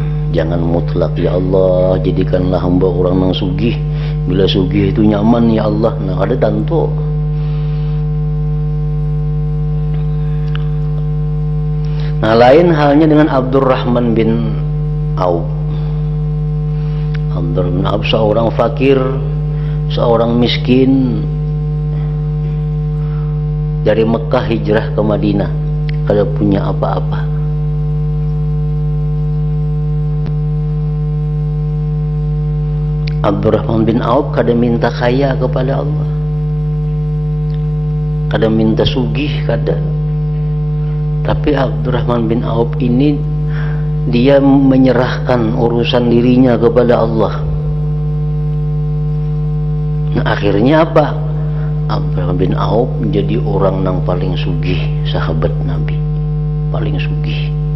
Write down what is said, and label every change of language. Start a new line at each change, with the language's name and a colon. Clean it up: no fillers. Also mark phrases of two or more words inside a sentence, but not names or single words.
Indonesian: Jangan mutlak,
Arabic: يا الله
Indonesian: jadikanlah hamba orang yang sugih, bila sugih itu nyaman
Arabic: يا الله.
Indonesian: Nah, ada tantu. Nah, lain halnya dengan Abdurrahman bin Auf. Abdurrahman bin Auf seorang fakir, seorang miskin, dari Mekah hijrah ke Madinah, kada punya apa-apa. Abdurrahman bin Auf kada minta kaya kepada Allah, kada minta sugih, kada. Tapi Abdurrahman bin Auf ini dia menyerahkan urusan dirinya kepada Allah. Nah, akhirnya apa? Abdurrahman bin Auf menjadi orang yang paling sugih sahabat Nabi, paling sugih.